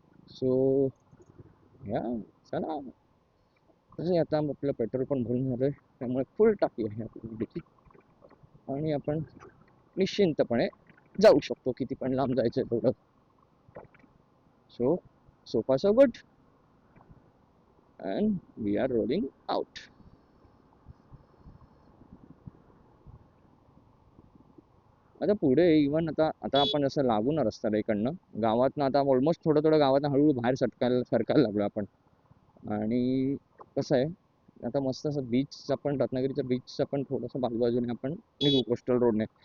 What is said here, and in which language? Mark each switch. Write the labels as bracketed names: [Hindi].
[Marathi] So या चला. तसं आता आपलं पेट्रोल पण भरून झालंय, त्यामुळे फुल टाकी आहे आपली आणि आपण निश्चिंतपणे जाऊ शकतो, किती पण लांब जायचं तेवढं. [English] So far so good and we are rolling out. [Marathi] आता पुढे इव्हन आता आता आपण जसं लागू ना रस्त्याला इकडनं गावातनं, आता ऑलमोस्ट थोडं थोडं गावातनं हळूहळू बाहेर सरकायला लागलो आपण. आणि कसं आहे, आता मस्त असं बीचचं पण, रत्नागिरीच्या बीचचं पण थोडंसं बाजूबाजूने आपण निघू कोस्टल रोडने.